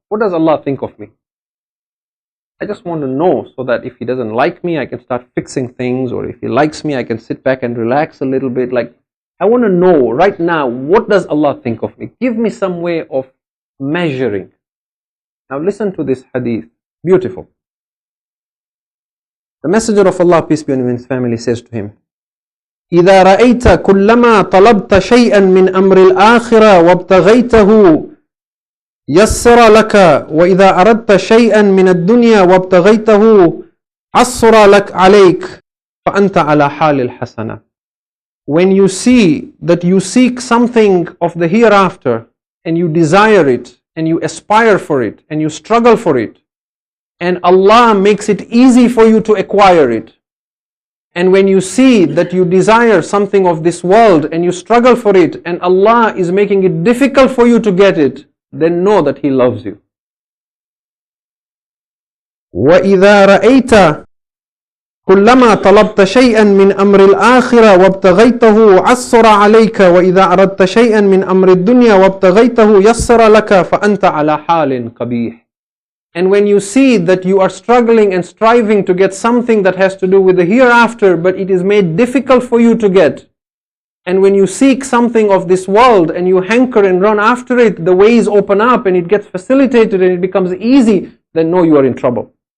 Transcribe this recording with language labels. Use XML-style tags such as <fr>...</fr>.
<en>What does Allah think of me? I just want to know so that if He doesn't like me, I can start fixing things, or if He likes me, I can sit back and relax a little bit. Like, I want to know right now, what does Allah think of me? Give me some way of measuring. Now listen to this hadith. Beautiful. The Messenger of Allah, peace be on him and his family, says to him,</en> <ar>إذا رأيت كلما طلبت شيئا من أمر الآخرة وابتغيته يسر لك وإذا أردت شيئا من الدنيا وابتغيته عسر لك عليك فأنت على حال الحسنة.</ar> <en>When you see that you seek something of the hereafter and you desire it and you aspire for it and you struggle for it, and Allah makes it easy for you to acquire it, and when you see that you desire something of this world and you struggle for it and Allah is making it difficult for you to get it, then know that He loves you.</en> <ar>وإذا رأيت كلما طلبت شيئا من أمر الآخرة وابتغيته عسر عليك وإذا أردت شيئا من أمر الدنيا وابتغيته يسر لك فأنت على حال قبيح.</ar> <en>And when you see that you are struggling and striving to get something that has to do with the hereafter, but it is made difficult for you to get, and when you seek something of this world and you hanker and run after it, the ways open up and it gets facilitated and it becomes easy, then know you are in trouble.</en>